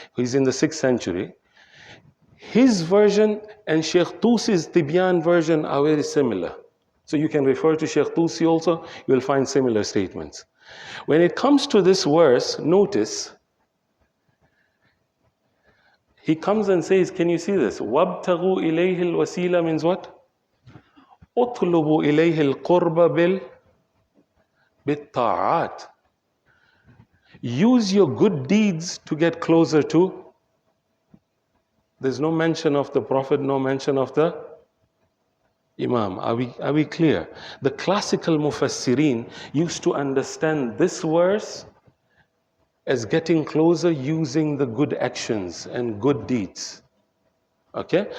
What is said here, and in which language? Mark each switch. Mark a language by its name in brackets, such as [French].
[English] He's in the 6th century. His version and Sheikh Tusi's Tibyan version are very similar. So you can refer to Sheikh Tusi also, you will find similar statements. When it comes to this verse, notice, he comes and says, can you see this? [Arabic] وَابْتَغُوا إِلَيْهِ الْوَسِيلَةِ [English] means what? [Arabic] اطلبوا إليه القرب بالطاعات. [English] Use your good deeds to get closer to. There's no mention of the Prophet, no mention of the Imam. Are we clear? The classical mufassirin used to understand this verse as getting closer using the good actions and good deeds. Okay?